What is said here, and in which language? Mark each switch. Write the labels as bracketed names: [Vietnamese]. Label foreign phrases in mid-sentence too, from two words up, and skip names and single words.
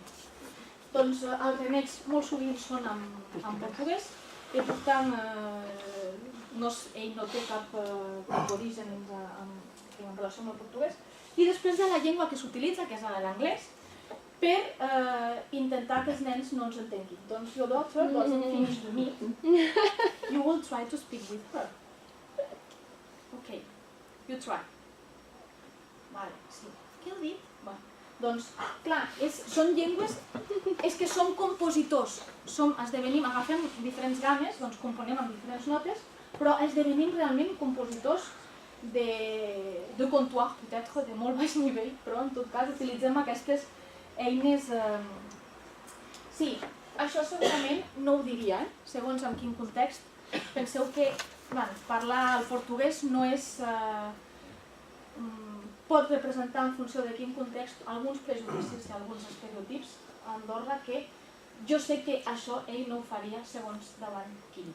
[Catalan] Doncs els renecs molt sovint són en portuguès i per tant ell no té cap origen en relació amb el portuguès. I després hi ha la llengua que s'utilitza, que és l'anglès, per intentar que els nens no ens entenguin. [English] Doncs your daughter doesn't finish the meat. You will try to speak with her. Ok, you try. [Catalan] Vale, sí. Què heu dit? Doncs, clar, són llengües, és que som compositors, agafem diferents games, doncs componem amb diferents notes, però esdevenim realment compositors de [French] comptoir, peut-être [Catalan] de molt baix nivell, però en tot cas utilitzem aquestes eines... Sí, això segurament no ho diria, segons en quin context. Penseu que parlar el portuguès no és... pot representar en funció de quin context alguns prejudicis i alguns estereotips a Andorra que jo sé que això ell no ho faria segons davant quin.